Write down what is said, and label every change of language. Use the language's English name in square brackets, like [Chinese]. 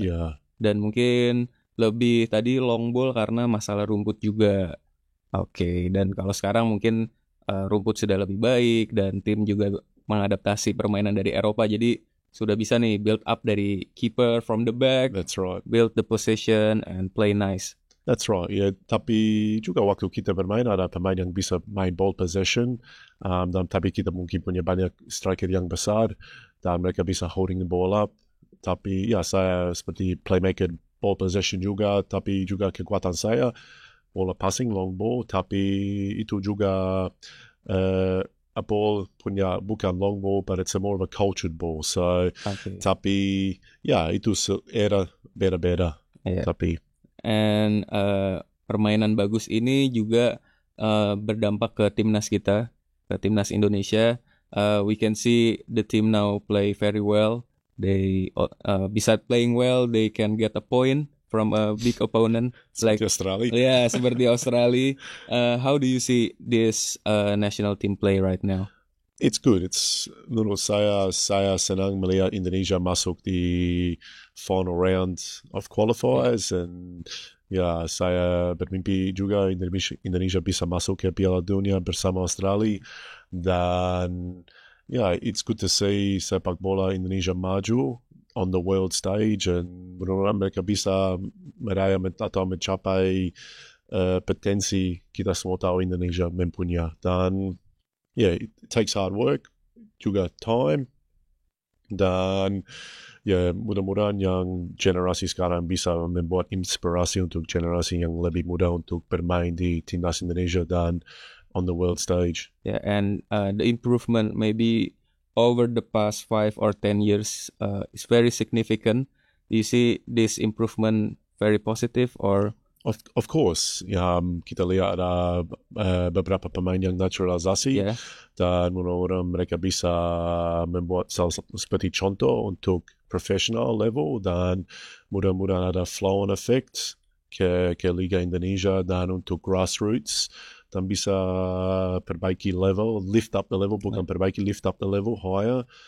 [Indonesian] Ya. Dan mungkin lebih tadi long ball karena masalah rumput juga. Oke, dan kalau sekarang mungkin rumput sudah lebih baik dan tim juga mengadaptasi permainan dari Eropa, jadi sudah bisa nih build up dari keeper [English] from the back. That's right. Build the possession and play nice. That's right, ya. [Indonesian] Tapi juga waktu kita bermain ada pemain yang bisa main ball possession, dan tapi kita mungkin punya banyak striker yang besar dan mereka bisa [English] holding the ball up. [Indonesian] Tapi ya, saya seperti playmaker ball possession juga, tapi juga kekuatan saya bola passing long ball, tapi itu juga ball punya bukan long ball, [English] but it's more of a cultured ball. [Indonesian] So, tapi ya itu era beda-beda. [English] Yeah. [Indonesian] Tapi and permainan bagus ini juga berdampak ke timnas kita, ke timnas Indonesia. [English] We can see the team now play very well. They besides playing well, they can get a point from a big opponent like Australia. [Indonesian] Yeah, seperti Australia. [English] How do you see this national team play right now? It's good. [Indonesian] It's menurut saya senang melihat Indonesia masuk di [English] final round of qualifiers, [Indonesian] and ya, saya bermimpi juga Indonesia bisa masuk ke Piala Dunia bersama Australia. Dan ya, [English] it's good to see [Indonesian] sepak bola Indonesia maju [English] on the world stage, [Indonesian] and mudah-mudahan mereka bisa meraih atau mencapai potensi kita semua tahu Indonesia mempunyai. Dan yeah, [English] it takes hard work, [Indonesian] juga time, dan ya, mudah-mudahan yang generasi sekarang bisa membuat inspirasi untuk generasi yang lebih muda untuk bermain di timnas Indonesia dan [English] on the world stage. Yeah, and the improvement maybe over the past 5 or 10 years is very significant. Do you see this improvement very positive or? [Indonesian] Of course, kita lihat ada beberapa pemain yang naturalisasi, dan mudah-mudahan mereka bisa membuat seperti contoh untuk professional level, dan mudah-mudahan ada [English] flow on effect [Indonesian] ke Liga Indonesia dan untuk grassroots, dan bisa perbaiki level, [English] lift up the level, [Indonesian] bukan perbaiki, [English] lift up the level higher.